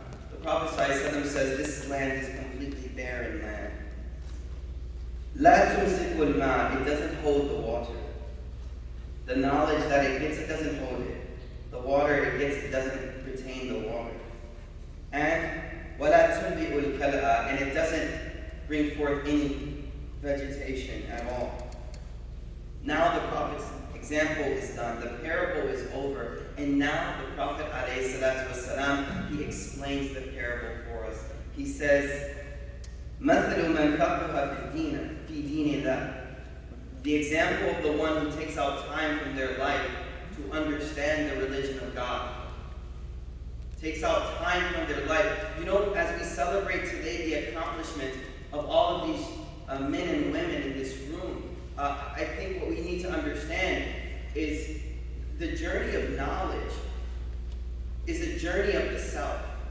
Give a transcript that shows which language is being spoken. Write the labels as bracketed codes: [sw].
[en] The Prophet ﷺ says this land is completely barren land. [ar] لَا تُمْسِكُ الْمَاءِ. [en] It doesn't hold the water. The knowledge that it gets, it doesn't hold it. The water it gets, it doesn't retain the water. And [ar] وَلَا تُنْبِئُ الْكَلَأَ. [en] And it doesn't bring forth any vegetation at all. Now the Prophet's example is done. The parable is over. And now the Prophet ﷺ, he explains the parable for us. He says, [ar] مَثَلُ مَنْ فَقَهَ فِي دِينِ اللَّهِ. [en] The example of the one who takes out time from their life to understand the religion of God. Takes out time from their life. You know, as we celebrate today the accomplishment of all of these men and women in this room, I think what we need to understand is the journey of knowledge is a journey of the self.